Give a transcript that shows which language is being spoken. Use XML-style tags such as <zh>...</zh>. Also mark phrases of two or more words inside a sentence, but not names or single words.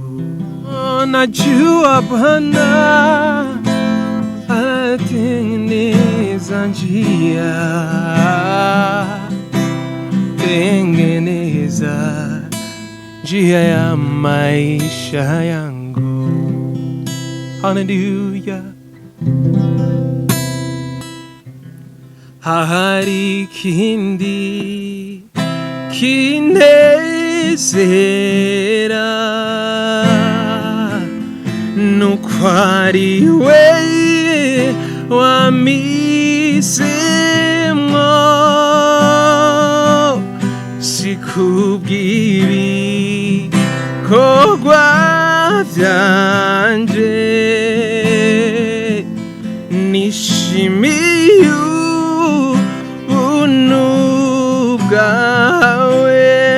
<sw>Oh, najua Bwana anatengeneza njia, tengeneza njia ya maisha yangu. Hallelujah.</sw> <rn>Hari ikindi kinezera, nuko ari we wampisemwo, sikubw'ibikorwa vyanje, nishimiye ubuntu bwawe.</rn>